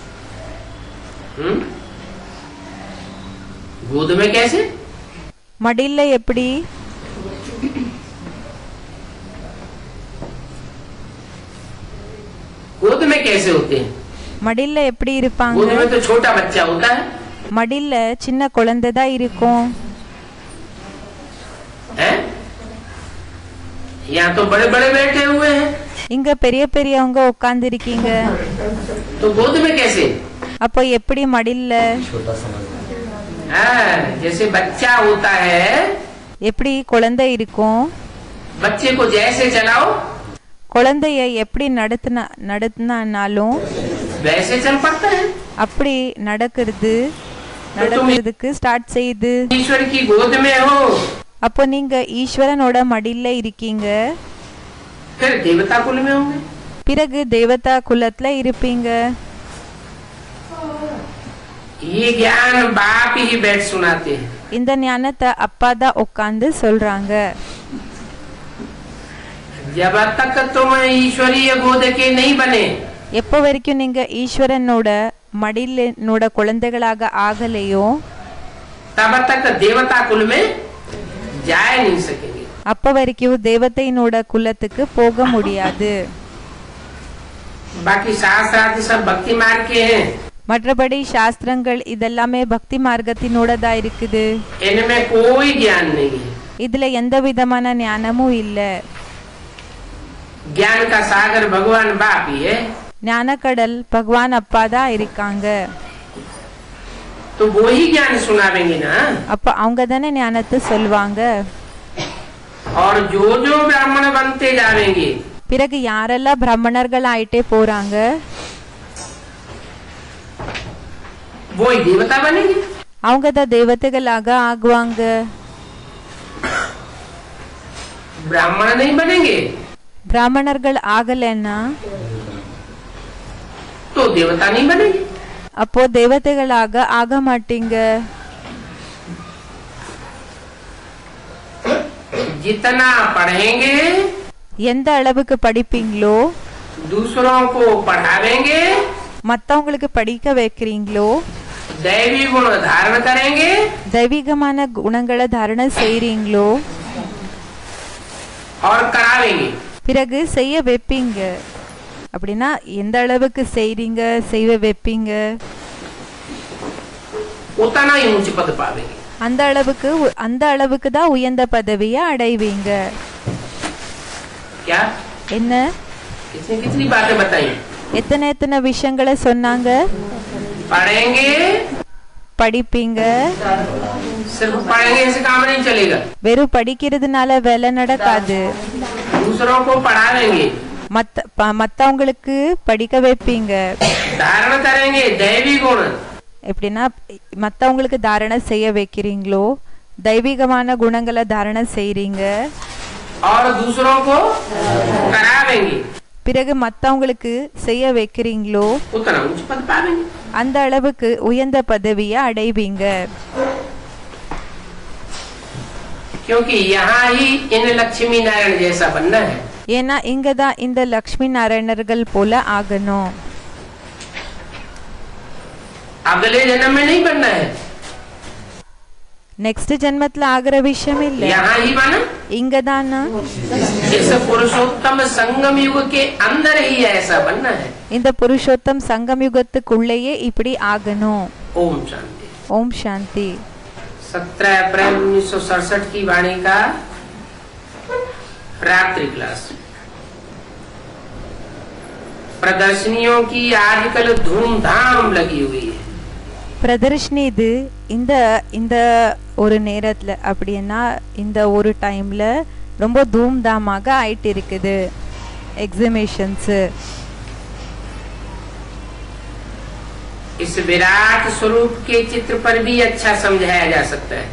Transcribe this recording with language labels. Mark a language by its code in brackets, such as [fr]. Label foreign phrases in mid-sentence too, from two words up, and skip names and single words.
[hi] गोद में कैसे? [ta] மடியில எப்படி? [hi] गोद में कैसे होते हैं? [ta] மடியில எப்படி இருப்பாங்க? [hi] गोद में तो छोटा बच्चा होता है, [ta] மடியில சின்ன குழந்தை தான் இருக்கும்। [hi] हैं? यहाँ तो बड़े बड़े बैठे हुए हैं, [ta] இங்க பெரிய பெரியவங்க உட்கார்ந்து இருக்கீங்க। [hi] तो गोद में कैसे? [ta] அப்போ எப்படி மடியில? [hi] हाँ, जैसे बच्चा होता है, [ta] எப்படி குழந்தை இருக்கும்? [hi] बच्चे को जैसे चलाओ [ta] குழந்தைய எப்படி நடத்தினாலும் [hi] वैसे चल पड़ता है। [ta] அப்படி நடக்கிறதுக்கு ஸ்டார்ட் செய்யுது। [hi] ईश्वर की गोद में हो, [ta] அப்போ நீங்க ஈஸ்வரனோட மடியில இருக்கீங்க, [hi] फिर देवता कुल में होंगे। [ta] பிறகு தேவதா குலத்துல இருப்பீங்க। [hi] ये ज्ञान बाप ही बैठ सुनाते हैं। [ta] இந்த ஞானத்தை அப்பா தான் உட்கார்ந்து சொல்றாங்க। [hi] जब तक तुम ईश्वरीय गोद के नहीं बने, [ta] எப்போ வரைக்கும் நீங்க ஈஸ்வரனோட மடியிலோட குழந்தைகளாக ஆகலையோ [hi] तब तक देवता कुल में जा नहीं सकेंगे। [ta] அப்ப வரைக்கும் தேவதையினோட குலத்துக்கு போக முடியாது। [hi] बाकी शास्त्रार्थ सब भक्ति मार्ग के हैं, [ta] மற்றபடி சாஸ்திரங்கள் இதெல்லாமே பக்தி மார்க்கத்தினோட தான் இருக்குது। [hi] इनमें कोई ज्ञान नहीं है। [ta] இதுல எந்த விதமான ஞானமும் இல்ல। [hi] ज्ञान का सागर भगवान बाप ही है। [ta] ஞானக்கடல் பகவான் அப்பா தான் இருக்காங்க. [hi] तो वो ही ज्ञान सुनावेंगे ना. [ta] அப்ப அவங்க தானே ஞானத்தை சொல்வாங்க. [hi] और जो जो ब्राह्मण बनते जावेंगे, [ta] பிறகு யாரெல்லாம் பிராமணர்கள் ஆயிட்டே போறாங்க, [hi] वो ही देवता बनेंगे. [ta] அவங்க தான் தேவதைகளாக ஆகுவாங்க. [hi] ब्राह्मण नहीं बनेंगे [ta] பிராமணர்கள் ஆகலைன்னா [hi] तो देवता नहीं बनेंगे. [ta] அப்போ தேவதைகளாக ஆக மாட்டீங்க. [hi] जितना पढ़ेंगे, [ta] எந்த அளவுக்கு படிப்பீங்களோ, [hi] दूसरों को पढ़ावेंगे, [ta] மத்தவங்களுக்கு படிக்க வைக்கிறீங்களோ, [hi] दैवी गुण धारण करेंगे, [ta] தெய்வீகமான குணங்களை தாரணை செய்றீங்களோ, [hi] और करावेंगे, [ta] பிறகு செய்ய வைப்பீங்க. அப்படின்னா எந்த அளவுக்கு செய்றீங்க, செய்ய வைப்பீங்க, [hi] उतना ही ऊंच पद पावेंगे. [ta] அந்த அளவுக்கு தான் உயர்ந்த பதவியை அடைவீங்க. [hi] क्या [ta] என்ன [hi] कितनी कितनी बातें बताई. [ta] எத்தனை விஷயங்களை சொன்னாங்க. [hi] पढ़ेंगे, [ta] படிப்பீங்க. [hi] सिर्फ पढ़ेंगे से काम नहीं चलेगा. [ta] வெறும் படிக்கிறதுனால வேலை நடக்காது. [hi] दूसरों को पढ़ावेंगे, [ta] மத்தவங்களுக்கு படிக்க வைப்பீங்க. [hi] धारण करेंगे दैवी गुण, [ta] எப்படின்னா மத்தவங்களுக்கு தாரணை செய்ய வைக்கிறீங்களோ, தெய்வீகமான குணங்களை தாரணை செய்றீங்க. [hi] और दूसरों को करावेंगे, [ta] பிறகு மத்தவங்களுக்கு செய்ய வைக்கிறீங்களோ, [hi] उतना ऊंच पद पावेंगे. [ta] அந்த அளவுக்கு உயர்ந்த பதவியை அடைவீங்க. [hi] क्योंकि यहाँ ही इन लक्ष्मी नारायण जैसा बनना है. [ta] ஏன்னா இங்கதான் இந்த லக்ஷ்மி நாராயணர்கள் போல ஆகணும். [hi] अगले जन्म में नहीं बनना है. [ta] நெக்ஸ்ட் ஜென்மத்துல ஆகிற விஷயம் இல்ல, [hi] यहाँ ही बना. [ta] இங்கதானா [hi] इस पुरुषोत्तम संगम युग के अंदर ही ऐसा बनना है. [ta] இந்த புருஷோத்தம் சங்கம் யுகத்துக்குள்ளேயே இப்படி ஆகணும். [hi] ओम शांति. [ta] ஓம் சாந்தி. [hi] 17 अप्रैल 1967 की वाणी का रात्रि क्लास. प्रदर्शनियों की आजकल धूमधाम लगी हुई है. [ta] பிரதர்ஷினி இது இந்த இந்த ஒரு நேரத்துல, அப்படின்னா இந்த ஒரு டைம்ல ரொம்ப தூம்தாமாக ஆயிட்டு இருக்குது எக்ஸிபிஷன்ஸ். [hi] इस विराट स्वरूप के चित्र पर भी अच्छा समझाया जा सकता है.